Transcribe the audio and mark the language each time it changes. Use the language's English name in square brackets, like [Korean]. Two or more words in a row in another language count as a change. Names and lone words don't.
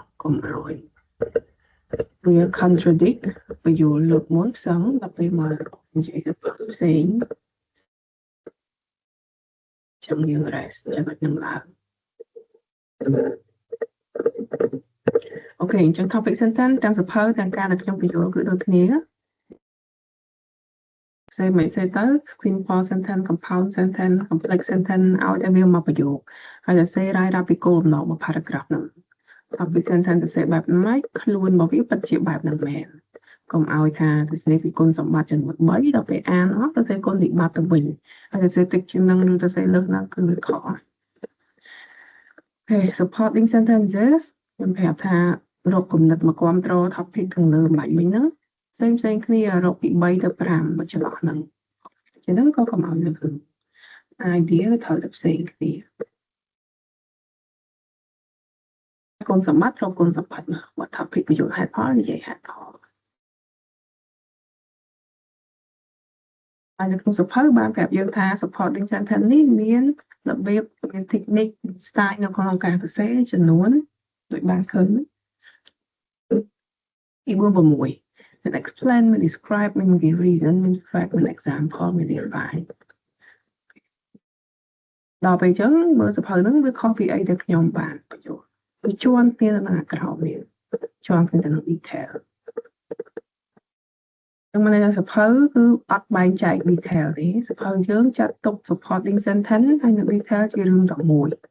[Khmer] កុំឲ្យវា contradict បញ្យល់លើកមុនផ្សងដល់ពេលមកនិយាយទៅផ្សេង ចាំយើង rest ចាំខ្ញុំឡើង អូខេអញ្ចឹង [English] topic sentence [Khmer] ទាំងសភៅទាំងការដែលខ្ញុំបញ្យល់គឺដូចគ្នា ផ្សេងមិនផ្សេងទៅ [English] simple sentence compound sentence complex sentence [Khmer] ឲ្យតែវាមកប្រយោគហើយតែសេរាយរាប់ពីគោលបំណងរបស់ paragraph ហ្នឹង [English] topic sentence [Khmer] ទៅសេបែបម៉េចខ្លួនរបស់វាពិតជាបែបហ្នឹងមែនកុំឲ្យថាទៅសេពីគុណសម្បត្តិចំនួន3ដល់ពេលអានអស់ទៅសេគុណវិបត្តិទៅវិញហើយទៅសេតិចជាងនឹងឬទៅសេលើសហ្នឹងគឺវាខុសហើយ [English] Okay supporting sentences [Khmer] ខ្ញុំប្រាប់ថារកគំនិតមកគ្រប់គ្រង topic ខាងលើម្លាញ់មិញហ្នឹងផ្សេងគ្នារកពី3ទៅ5មកចន្លោះហ្នឹងជាហ្នឹងក៏កុំឲ្យលើស idea ត្រូវតែផ្សេងគ្នា គុណសម្បត្តិរកគុណសម្បត្តិមក topic ប្រយោគហេតុផលនិយាយហេតុផលហើយនៅក្នុងសភៅបានប្រាប់យើងថា [English] supporting sentence [Khmer] នេះមានរបៀបមាន [English] technique style [Khmer] នៅក្នុងការសរសេរចំនួនដូចបានឃើញ ពី4-6 មាន explain មាន describe មាន [English] give reason [Khmer] មាន fact មាន example មាន define ដល់ពេលអញ្ចឹងមើលសភៅហ្នឹងវាខុសពីអីដែលខ្ញុំបានបញ្យល់វាជាន់គ្នាទៅនឹងអាក្រោមនេះជាន់គ្នាទៅនឹង detail ចឹងមកនៅសភៅគឺអត់បែងចែក detail ទេសភៅយើងចាត់ទុក [English] supporting sentence [Khmer] ហើយនៅ detail ជារឿងតែមួយ